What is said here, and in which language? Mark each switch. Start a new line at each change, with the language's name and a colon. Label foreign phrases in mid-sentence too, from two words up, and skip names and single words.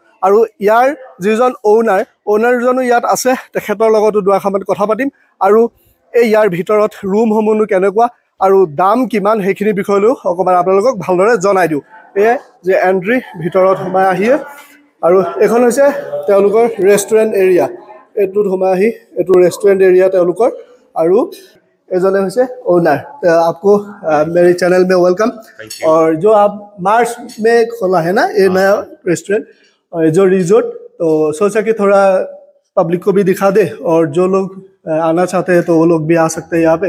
Assamese: আৰু ইয়াৰ যিজন অ'নাৰজনো ইয়াত আছে, তেখেতৰ লগতো দুআষাৰমান কথা পাতিম আৰু ইয়াৰ ভিতৰত ৰুমসমূহনো কেনেকুৱা আৰু দাম কিমান সেইখিনি বিষয়লৈও অকণমান আপোনালোকক ভালদৰে জনাই দিওঁ। এয়াই যে এণ্ট্ৰি, ভিতৰত সোমাই আহিয়ে, আৰু এইখন হৈছে তেওঁলোকৰ
English: restaurant area.
Assamese: এইটোত সোমাই আহি এইটো
English: restaurant area
Assamese: তেওঁলোকৰ, আৰু एजने हुए ओनर।
Hindi: आपको मेरे चैनल में वेलकम। और जो आप मार्च में खोला है ना ये नया रेस्टोरेंट जो रिजोर्ट, तो सोचा कि थोड़ा पब्लिक को भी दिखा दे और जो लोग आना चाहते हैं तो वो लोग भी आ सकते हैं यहाँ पे।